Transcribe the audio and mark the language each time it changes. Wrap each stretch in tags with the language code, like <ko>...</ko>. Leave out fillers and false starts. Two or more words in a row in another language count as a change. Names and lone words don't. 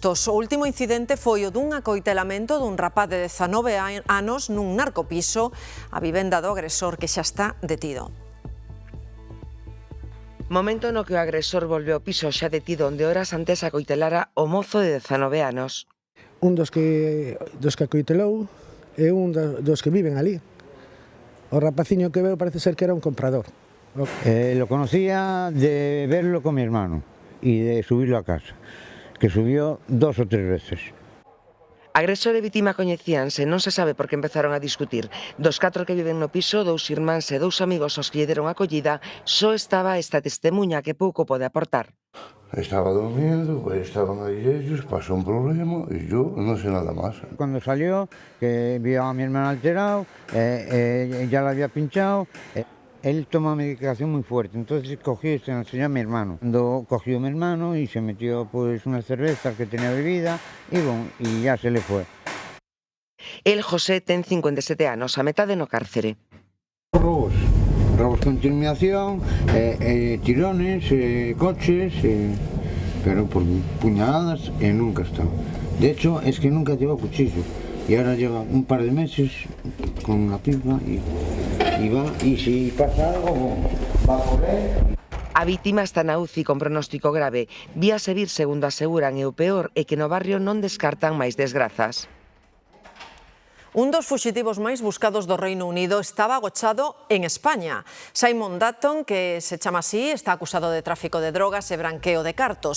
<gl>O último incidente foi o dun acoitelamento dun rapaz de 19 anos nun narcopiso, a vivenda do agresor que xa está detido. Momento no que o agresor volveu ao piso xa detido onde horas antes acoitelara o mozo de 19 anos. Un dos que acoitelou é un dos que viven ali. O rapaciño que veo parece ser que era un comprador.</gl> <es>Lo conocía de verlo con mi hermano y de subirlo a casa, que subió 2 o 3 veces.</es> <gl>Agresor e vítima coñecíanse, non se sabe por que empezaron a discutir. Dos 4 que viven no piso, 2 irmáns e 2 amigos aos que lle deron acollida, só estaba esta testemuña que pouco pode aportar.</gl> <es>Estaba durmiendo, estaban ahí ellos, pasó un problema y yo no sé nada más. Cuando salió, que vio a mi hermano alterado, ya la había pinchado. Él toma medicación muy fuerte, entonces cogió y se lo enseñó a mi hermano. Cuando cogió a mi hermano y se metió pues una cerveza que tenía bebida y ya se le fue.</es> <gl>El José ten 57 anos, a metade no cárcere. Robos con intimidación, tirones, coches, pero por puñaladas nunca está.</gl> <es>De hecho, es que nunca lleva cuchillo y ahora lleva un par de meses con una pipa y... y si pasa algo, va por él.</es> <gl>A vítima está na UCI con pronóstico grave. Víase vir, segundo aseguran, e o peor é que no barrio non descartan máis desgrazas. Un dos fuxitivos máis buscados do Reino Unido estaba agochado en España. Simon Dutton, que se chama así, está acusado de tráfico de drogas e branqueo de cartos.</gl>